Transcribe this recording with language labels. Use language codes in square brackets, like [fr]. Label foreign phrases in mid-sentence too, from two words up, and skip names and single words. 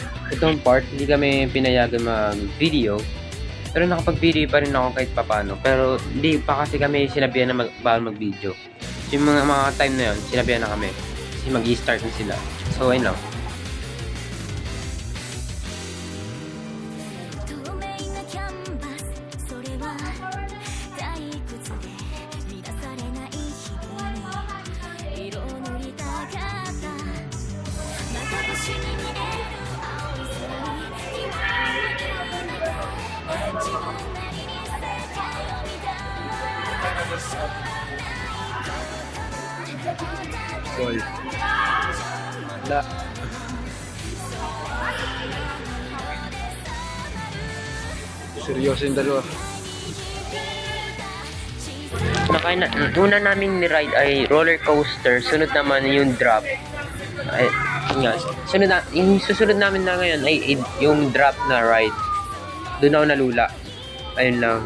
[tl] Itong part, hindi kami pinayagan mag-video. Pero nakapag-video pa rin ako kahit papano. Pero hindi pa kasi kami sinabihan na bawal mag-video. Yung mga time na yun, sinabihan na kami. Kasi mag-i-start na sila. So, ayun lang. [ja] 透明なキャンバスそれは退屈で満たされない日々に色を塗りたかったまた星に見える青い空に君は自分なりに世界を見たしょうがないことの [tl] Boy. Wala. Seryoso yung dalawa. Una namin ni-ride ay [en] roller coaster. [tl] Sunod naman yung drop. Ay, yun nga. Yung susunod namin na ngayon ay yung drop na ride. Doon ako nalula. Ayun lang.